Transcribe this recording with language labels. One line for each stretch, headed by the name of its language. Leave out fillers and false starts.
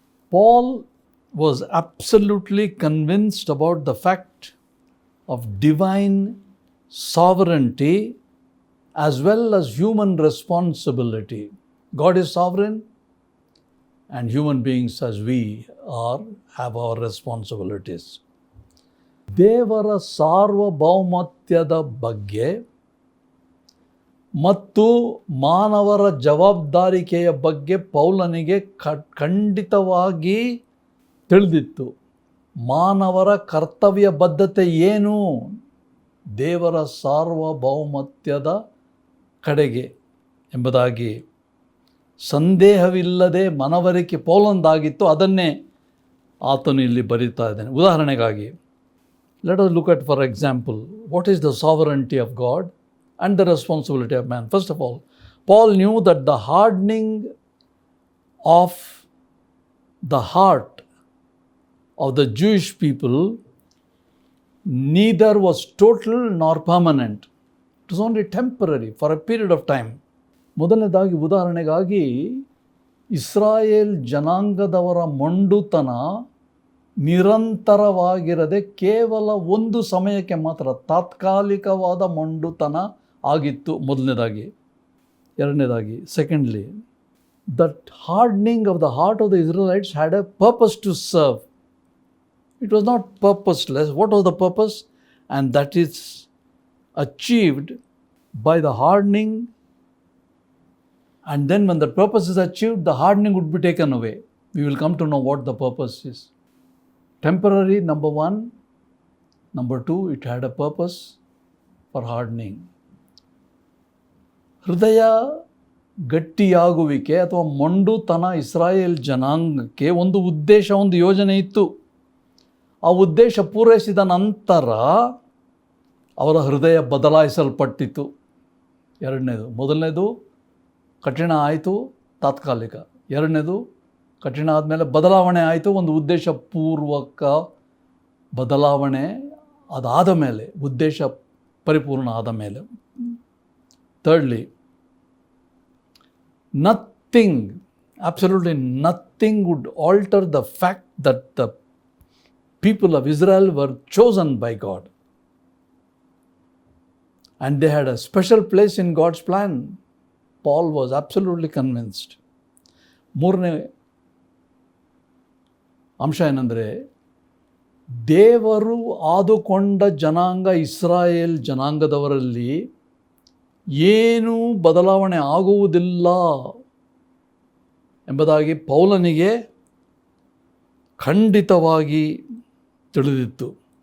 English: Paul was absolutely convinced about the fact of divine sovereignty as well as human responsibility. God is sovereign, and human beings as we are have our responsibilities.
Kannada: ದೇವರ ಸಾರ್ವಭೌಮತ್ಯದ ಬಗ್ಗೆ ಮತ್ತು ಮಾನವರ ಜವಾಬ್ದಾರಿಕೆಯ ಬಗ್ಗೆ ಪೌಲನಿಗೆ ಖಂಡಿತವಾಗಿ ತಿಳಿದಿತ್ತು. ಮಾನವರ ಕರ್ತವ್ಯ ಬದ್ಧತೆ ಏನು? ದೇವರ ಸಾರ್ವಭೌಮತ್ಯದ ಕಡೆಗೆ ಎಂಬುದಾಗಿ ಸಂದೇಹವಿಲ್ಲದೆ ಮನವರಿಕೆ ಪೌಲಂದಾಗಿತ್ತು. ಅದನ್ನೇ ಆತನು ಇಲ್ಲಿ ಬರೀತಾ ಇದ್ದಾನೆ. ಉದಾಹರಣೆಗಾಗಿ,
English: let us look at, for example, what is the sovereignty of God and the responsibility of man. First of all, Paul knew that the hardening of the heart of the Jewish people neither was total nor permanent. It was only temporary, for a period of time.
Kannada: ಮೊದಲನೇದಾಗಿ, ಉದಾಹರಣೆಗಾಗಿ, ಇಸ್ರಾಯೇಲ್ ಜನಾಂಗದವರ ಮೊಂಡುತನ ನಿರಂತರವಾಗಿರದೆ ಕೇವಲ ಒಂದು ಸಮಯಕ್ಕೆ ಮಾತ್ರ ತಾತ್ಕಾಲಿಕವಾದ ಮೊಂಡುತನ ಆಗಿತ್ತು. ಮೊದಲನೇದಾಗಿ. ಎರಡನೇದಾಗಿ,
English: Secondly, that hardening of the heart of the Israelites had a purpose to serve. It was not purposeless. What was the purpose? And that is achieved by the hardening. And then when the purpose is achieved, the hardening would be taken away. We will come to know what the purpose is. Temporary, number one. Number two, it had a purpose for hardening.
Kannada: ಹೃದಯ ಗಟ್ಟಿಯಾಗುವಿಕೆ ಅಥವಾ ಮೊಂಡುತನ ಇಸ್ರಾಯೇಲ್ ಜನಾಂಗಕ್ಕೆ ಒಂದು ಉದ್ದೇಶ, ಒಂದು ಯೋಜನೆ ಇತ್ತು. ಆ ಉದ್ದೇಶ ಪೂರೈಸಿದ ನಂತರ ಅವರ ಹೃದಯ ಬದಲಾಯಿಸಲ್ಪಟ್ಟಿತು. ಎರಡನೇದು, ಮೊದಲನೇದು ಕಠಿಣ ಆಯಿತು, ತಾತ್ಕಾಲಿಕ. ಎರಡನೇದು ಕಠಿಣ ಆದಮೇಲೆ ಬದಲಾವಣೆ ಆಯಿತು, ಒಂದು ಉದ್ದೇಶಪೂರ್ವಕ ಬದಲಾವಣೆ ಅದಾದ ಮೇಲೆ, ಉದ್ದೇಶ ಪರಿಪೂರ್ಣ ಆದ ಮೇಲೆ.
English: Thirdly, nothing, absolutely nothing would alter the fact that the people of Israel were chosen by God. And they had a special place in God's plan. Paul was absolutely convinced.
Kannada: ಮೂರನೇ ಅಂಶ ಏನಂದರೆ, ದೇವರು ಆದುಕೊಂಡ ಜನಾಂಗ ಇಸ್ರಾಯೇಲ್ ಜನಾಂಗದವರಲ್ಲಿ ಏನೂ ಬದಲಾವಣೆ ಆಗುವುದಿಲ್ಲ ಎಂಬುದಾಗಿ ಪೌಲನಿಗೆ ಖಂಡಿತವಾಗಿ ತಿಳಿದಿತ್ತು.